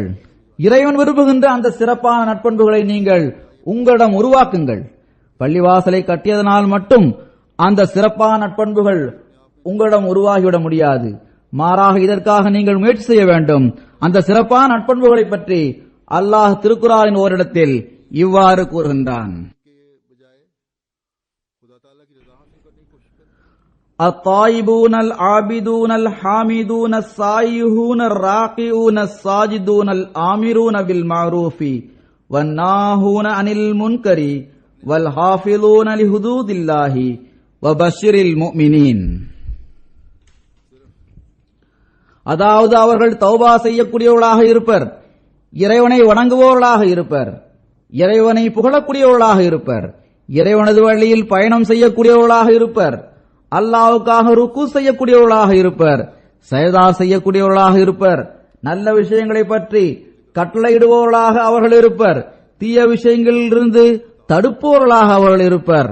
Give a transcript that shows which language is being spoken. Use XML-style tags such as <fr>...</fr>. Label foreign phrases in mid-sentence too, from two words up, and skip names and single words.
<ta>இறைவன் விரும்புகின்ற அந்த சிறப்பான நட்பண்புகளை நீங்கள் உங்களிடம் உருவாக்குங்கள். பள்ளிவாசலை கட்டியதனால் மட்டும் அந்த சிறப்பான நட்பண்புகள் உங்களிடம் உருவாகிவிட முடியாது. மாறாக இதற்காக நீங்கள் முயற்சி செய்ய வேண்டும். அந்த சிறப்பான நட்பண்புகளை பற்றி அல்லாஹ் திருக்குர்ஆனின் ஓரிடத்தில் இவ்வாறு கூறுகின்றான்:</ta> <ar>الطائبون العابدون الحامدون السائحون الراكعون الساجدون الآمرون بالمعروف والناهون عن المنكر والحافظون لحدود الله وبشر المؤمنين.</ar> <ta>அதாவது அவர்கள் தௌபா செய்யக்கூடியவர்களாக இருப்பர், இறைவனை வணங்குபவர்களாக இருப்பர், இறைவனை புகழக்கூடியவர்களாக இருப்பர், இறைவனது வழியில் பயணம் செய்யக்கூடியவர்களாக இருப்பர், அல்லாஹ்வுக்காக ருக்கு செய்யக்கூடியவர்களாக இருப்பர், சஜதா செய்யக்கூடியவர்களாக இருப்பர், நல்ல விஷயங்களை பற்றி கட்டளையிடுபவர்களாக அவர்கள் இருப்பர், தீய விஷயங்களிலிருந்து தடுப்பவர்களாக அவர்கள் இருப்பர்.</ta>